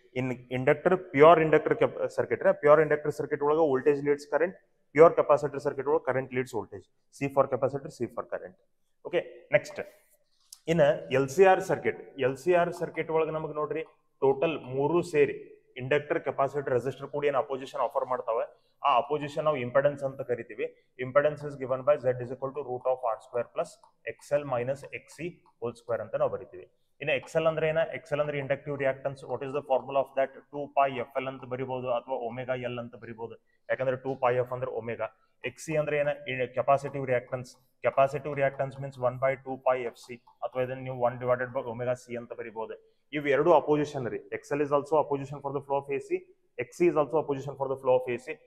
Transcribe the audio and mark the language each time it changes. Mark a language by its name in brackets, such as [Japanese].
[Kannada] ಇನ್ inductor, pure inductor circuit, pure inductor circuit ಒಳಗೆ voltage leads current, pure capacitor circuit ಒಳಗೆ current leads voltage. [English] C for capacitor, C for current. Okay, next in L C R circuit. [Kannada] L C R circuit ಒಳಗೆ ನಮಗೆ ನೋಡ್ರಿ total 3 ಸೇರಿ inductor, capacitor, resistor ಕೂಡ ಏನು opposition offer ಮಾಡ್ತಾವೆ, ಆ opposition ನಾವು ಇಂಪೆಡೆನ್ಸ್ ಅಂತ ಕರಿತೀವಿ. [English] impedance is given by Z is equal to root of R square plus XL minus XC whole square [Kannada] ಅಂತ ನಾವು ಬರಿತೀವಿ. ಇನ್ನು ಎಕ್ಸೆಲ್ ಅಂದ್ರೆ ಏನ? ಎಕ್ಸೆಲ್ ಅಂದ್ರೆ inductive reactance. [English] What is the formula of that? [Kannada] 2πfl ಅಂತ ಬರಿಬಹುದು ಅಥವಾ ಒಮೆಗಾ ಎಲ್ ಅಂತ ಬರಿಬಹುದು. ಯಾಕಂದ್ರೆ 2πf ಅಂದ್ರೆ ಒಮೆಗಾ. XC ಅಂದ್ರೆ ಏನ? Capacitive reactance. Capacitive reactance means 1/2πfc ಅಥವಾ ಇದನ್ನ ನೀವು 1/ωc ಅಂತ ಬರಿಬಹುದು. ಇವು ಎರಡು ಅಪೋಸಿಷನ್ ರೀ. [English] XL is also opposition for the flow of AC, XC is also opposition for the flow of AC.